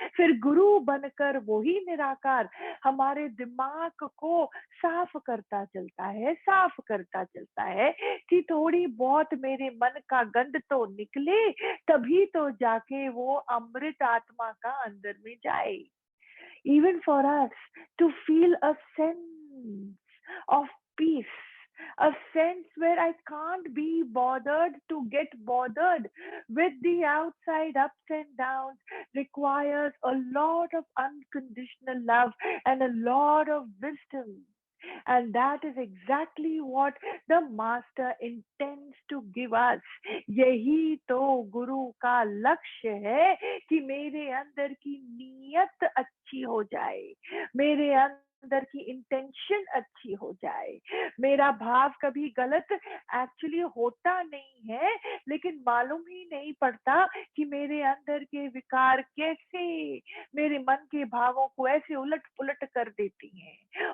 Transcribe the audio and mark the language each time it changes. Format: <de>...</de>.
<hi>फिर गुरु बनकर वही निराकार हमारे दिमाग को साफ करता चलता है, साफ करता चलता है कि थोड़ी बहुत मेरे मन का गंध तो निकले, तभी तो जाके वो अमृत आत्मा का अंदर में जाए।</hi> <en>Even for us to feel a sense of peace, a sense where I can't be bothered to get bothered with the outside ups and downs, requires a lot of unconditional love and a lot of wisdom. And that is exactly what the master intends to give us.</en> <hi>यही तो गुरु का लक्ष्य है कि मेरे अंदर की नीयत अच्छी हो जाए, मेरे अंदर की इंटेंशन अच्छी हो जाए। मेरा भाव कभी गलत एक्चुअली होता नहीं है, लेकिन मालूम ही नहीं पड़ता कि मेरे अंदर के विकार कैसे मेरे मन के भावों को ऐसे उलट पुलट कर देती हैं।</hi>